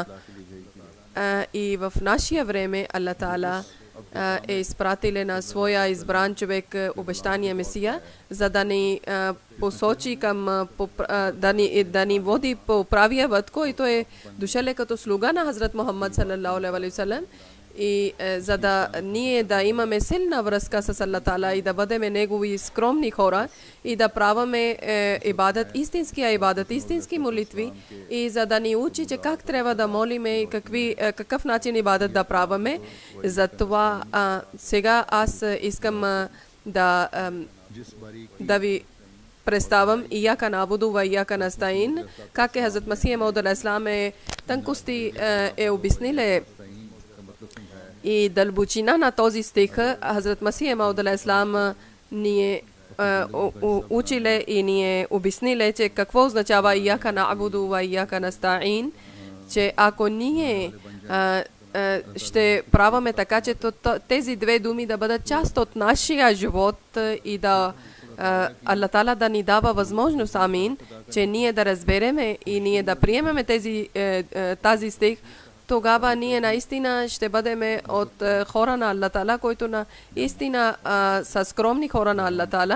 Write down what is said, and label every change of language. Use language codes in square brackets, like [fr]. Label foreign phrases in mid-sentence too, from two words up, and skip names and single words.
[bg] И в нашия време Аллах Таала е изпратил на своя избран човек, обещания Месия, за да ни посочи към да ни води по правия път, който е дошъл като слуга на Хазрат Мухаммад [ar] صلى الله عليه وسلم, [bg] и за да ние да имаме силна връзка с Аллах Таала и да бъдем негови скромни хора и да праваме ибадат, истински молитви, и за да ни учи, че как трябва да молиме и какъв начин ибадат да праваме. Затова сега аз искам да ви представям [ar] إياك نعبد وإياك نستعين, [bg] как е Хазрат Масия Мауд алейхиссалам тънкости е обяснил. И дълбочина на този стих Хазрат Масия Мауд алейхиссалам ни е училе и ни е обясниле, че какво означава [ar] إياك نعبد وإياك نستعين, [bg] че ако ние ще праваме така, че тези две думи да бъдат част от нашия живот и да Аллах Таала да ни дава възможност, амин, че ние да разбереме и ние да приемеме тази стих, тогава ние наистина ще бъдем от хора на Аллах Таала, които наистина са скромни хора на Аллах Таала.